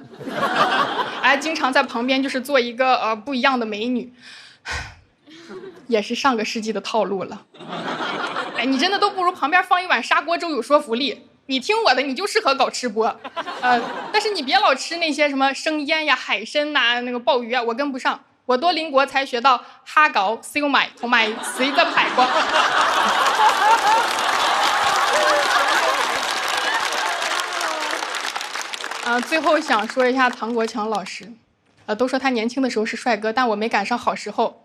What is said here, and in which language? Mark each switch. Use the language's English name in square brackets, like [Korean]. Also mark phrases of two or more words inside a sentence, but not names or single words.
[Chinese] 经常在旁边就是做一个不一样的美女，也是上个世纪的套路了。你真的都不如旁边放一碗砂锅粥有说服力。你听我的，你就适合搞吃播，但是你别老吃那些什么生腌呀、海参呐、那个鲍鱼啊，我跟不上。我多邻國才學到蝦餃、燒賣同埋死得排骨。最後想說一下唐國強老師，都說他年輕的時候是帥哥，但我沒趕上好時候。